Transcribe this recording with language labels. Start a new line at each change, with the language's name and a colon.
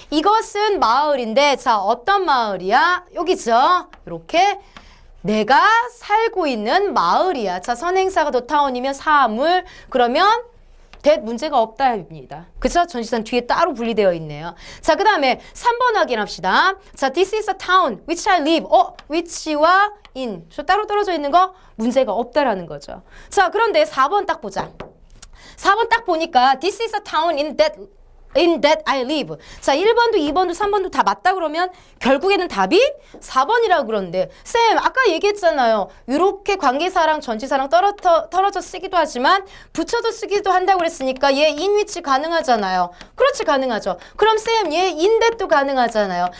Korean: 이것은 마을인데 자, 어떤 마을이야? 여기죠. 이렇게 내가 살고 있는 마을이야. 자, 선행사가 the town이면 사물 그러면 that 문제가 없다입니다. 그쵸? 전치사는 뒤에 따로 분리되어 있네요. 자, 그 다음에 3번 확인합시다.
English: 자, this is a town which I live.
Korean: which와 in. 저 따로 떨어져 있는 거 문제가 없다라는 거죠. 자, 그런데 4번 딱 보자. 4번 딱 보니까
English: this is a town in that I live.
Korean: 자, 1번도 2번도 3번도 다 맞다 그러면 결국에는 답이 4번이라고 그러는데 쌤 아까 얘기했잖아요. 이렇게 관계사랑 전치사랑 떨어져 쓰기도 하지만 붙여도 쓰기도 한다고 그랬으니까 얘 in which 가능하잖아요. 그렇지 가능하죠. 그럼 쌤 얘 in that도 가능하잖아요.